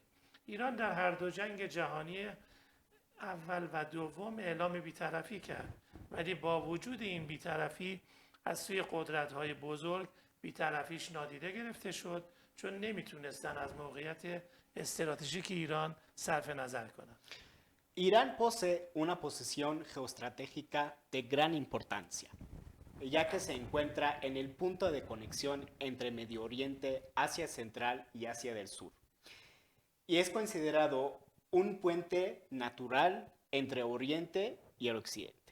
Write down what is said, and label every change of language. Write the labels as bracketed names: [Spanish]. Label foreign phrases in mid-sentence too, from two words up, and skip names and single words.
[Persian] ایران در هر دو جنگ جهانی اول و دوم اعلام بی‌طرفی کرد، ولی با وجود این بی‌طرفی از سوی قدرت‌های بزرگ بی‌طرفیش نادیده گرفته شد، چون نمیتونستن از موقعیت استراتژیک ایران صرف نظر کنند. [Spanish] Irán posee una posición geoestratégica de gran importancia, ya que se encuentra en el punto de conexión entre Medio Oriente, Asia Central y Asia del Sur, y es considerado un puente natural entre Oriente y el Occidente.